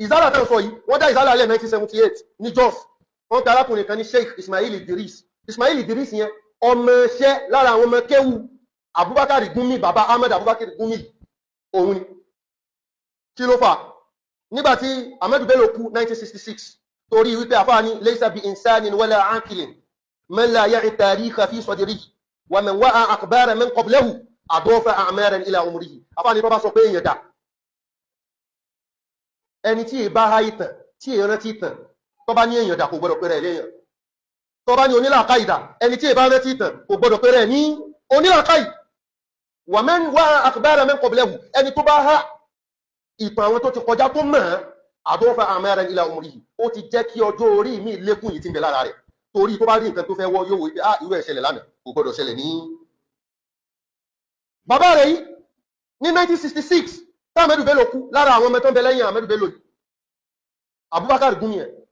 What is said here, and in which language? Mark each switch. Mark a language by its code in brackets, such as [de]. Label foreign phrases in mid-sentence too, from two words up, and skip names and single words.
[yo] Ìzálà tán sọ yìí, wọ́n dá ìzálà lẹ̀ 1978 ní Jos. Wọ́n pe arákùnrin kan ní Sheikh Ismail Idris. Ismail Idris yẹn ọmọ iṣẹ́ lára àwọn ọmọ kéwú Abubakar Gumi, bàbá Ahmed Abubakar Gumi òun ni. Kí ló fà? Nígbàtí Ahmed Bello kú 1966 torí wípé àfáà ní [ar] ليس ب إنسان ولا عاقل من لا يعي تاريخ في صدره و من وعى أخبار من قبله أضاف أعمارا إلى عمره. [yo] Àfáà ní tó bá sọ pé èèyàn dà ẹni tí ì bá ha ìtàn tí ì rántí ìtàn tó bá ní èèyàn dà kò gbọdọ̀ pé rẹ̀ léèyàn. Tó bá ní onílàákàyè dà ẹni tí ì bá rántí ìtàn kò gbọdọ̀ pé rẹ̀ ní onílàákàyè. [ar] ومن وعى أخبار من قبله [yo] ẹni tó bá ha ìtàn àwọn tó ti kọjá tó mọ̀ [ar] أضاف أعمارا إلى عمره. [yo] Ó ti jẹ́ kí ọjọ́ orí mi lékún yìí tí ń bẹ lára rẹ̀. Torí tó bá rí nǹkan tó fẹ́ wọ́ yóò wò pé irú ẹ̀ ṣẹlẹ̀ lánàá kò gbọdọ̀ ṣẹlẹ̀ ní. Bàbá rẹ̀ yìí ní 1966 tá Ahmed Bello kú lára àwọn ọmọ tó ń bẹ lẹ́yìn Ahmed Bello yìí Abubakar Gumi ẹ̀.